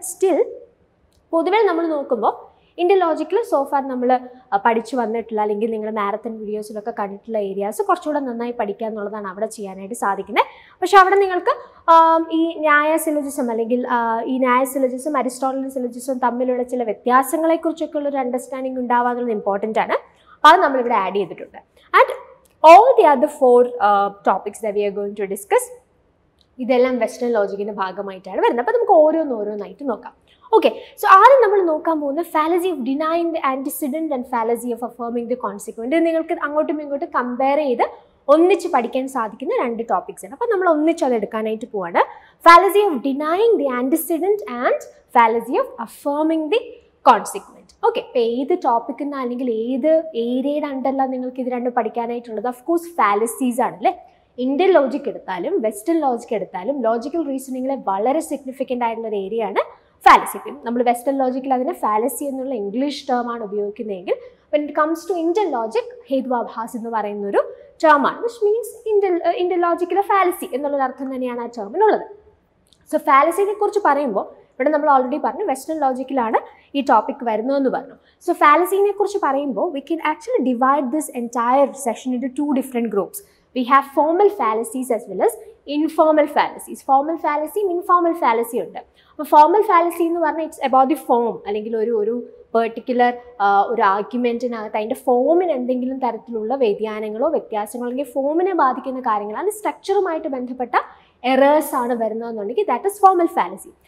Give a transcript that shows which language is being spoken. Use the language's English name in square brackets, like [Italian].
[Malayalam] But still പൊതുവെ നമ്മൾ നോക്കുമ്പോൾ ഇന്ത്യൻ ലോജിക്കിൽ സോഫാർ നമ്മൾ പഠിച്ചു വന്നിട്ടുള്ള അല്ലെങ്കിൽ നിങ്ങൾ മാരത്തൺ വീഡിയോസിലൊക്കെ കണ്ടിട്ടുള്ള ഏരിയാസ് കുറച്ചുകൂടെ നന്നായി പഠിക്കുക എന്നുള്ളതാണ് അവിടെ ചെയ്യാനായിട്ട് സാധിക്കുന്നത്. പക്ഷെ അവിടെ നിങ്ങൾക്ക് ഈ ന്യായ സിലോജിസം അല്ലെങ്കിൽ ഈ ന്യായ സിലോജിസം അരിസ്റ്റോട്ടലിയൻ സിലോജിസം തമ്മിലുള്ള ചില വ്യത്യാസങ്ങളെക്കുറിച്ചൊക്കെ ഉള്ളൊരു അണ്ടർസ്റ്റാൻഡിങ് ഉണ്ടാവുക എന്നുള്ളത് ഇമ്പോർട്ടൻ്റ് ആണ്. അത് നമ്മളിവിടെ ആഡ് ചെയ്തിട്ടുണ്ട്. [English] and all the other 4 topics that we are going to discuss [Malayalam] ഇതെല്ലാം വെസ്റ്റേൺ ലോജിക്കിൻ്റെ ഭാഗമായിട്ടാണ് വരുന്നത്. അപ്പോൾ നമുക്ക് ഓരോന്നായിട്ട് നോക്കാം. [English] okay, so [Malayalam] ആദ്യം നമ്മൾ നോക്കാൻ പോകുന്ന [English] Fallacy of denying the antecedent and fallacy of affirming the consequent. [Malayalam] നിങ്ങൾക്ക് അങ്ങോട്ടും ഇങ്ങോട്ടും കമ്പയർ ചെയ്ത് ഒന്നിച്ച് പഠിക്കാൻ സാധിക്കുന്ന 2 ടോപ്പിക്സ് ആണ്. അപ്പോൾ നമ്മൾ ഒന്നിച്ച് അത് എടുക്കാനായിട്ട് പോവാണ്. [English] Fallacy of denying the antecedent and fallacy of affirming the consequent. [Malayalam] Okay, ഇപ്പോൾ ഏത് ടോപ്പിക്കിൽ നിന്ന് അല്ലെങ്കിൽ ഏത് ഏരിയയുടെ അണ്ടറിലാണ് നിങ്ങൾക്ക് ഇത് രണ്ടും പഠിക്കാനായിട്ടുള്ളത്? ഓഫ് കോഴ്സ് ഫാലസീസ് ആണ് അല്ലേ. ഇന്ത്യൻ ലോജിക് എടുത്താലും വെസ്റ്റേൺ ലോജിക് എടുത്താലും ലോജിക്കൽ റീസണിങ്ങിലെ വളരെ സിഗ്നിഫിക്കൻ്റ് ആയിട്ടുള്ള ഒരു ഏരിയയാണ് ഫാലസി. നമ്മൾ വെസ്റ്റേൺ ലോജിക്കിൽ അതിനെ ഫാലസി എന്നുള്ള ഇംഗ്ലീഷ് ടേമാണ് ഉപയോഗിക്കുന്നതെങ്കിൽ [English] when it comes to [Malayalam] Indian logic ഹേത്വാഭാസ് എന്ന് പറയുന്ന ഒരു ടേമാണ്, [English] which means [Malayalam] ഇന്ത്യൻ ലോജിക്കിലെ ഫാലസി എന്നുള്ളൊരു അർത്ഥം തന്നെയാണ് ആ ടേമിനുള്ളത്. സോ ഫാലസിനെ കുറിച്ച് പറയുമ്പോൾ ഇവിടെ നമ്മൾ ഓൾറെഡി പറഞ്ഞു വെസ്റ്റേൺ ലോജിക്കിലാണ് ഈ ടോപ്പിക് വരുന്നതെന്ന് പറഞ്ഞു. [English] so [Malayalam] ഫാലസിനെ കുറിച്ച് പറയുമ്പോൾ [English] We can actually divide this entire session into 2 different groups. We have formal fallacies as well as informal fallacies. Formal fallacy, informal fallacy ഉണ്ട്. [Malayalam] അപ്പോൾ ഫോർമൽ ഫാലസി എന്ന് പറഞ്ഞാൽ [English] it's about the form, [Malayalam] അല്ലെങ്കിൽ ഒരു പെർട്ടിക്കുലർ ഒരു ആർഗ്യുമെൻറ്റിനകത്ത് അതിൻ്റെ ഫോമിന് എന്തെങ്കിലും തരത്തിലുള്ള വ്യതിയാനങ്ങളോ വ്യത്യാസങ്ങളോ അല്ലെങ്കിൽ ഫോമിനെ ബാധിക്കുന്ന കാര്യങ്ങളാണ്, സ്ട്രക്ചറുമായിട്ട് ബന്ധപ്പെട്ട എറേഴ്സ് ആണ് വരുന്നതെന്നുണ്ടെങ്കിൽ [English] That is formal fallacy.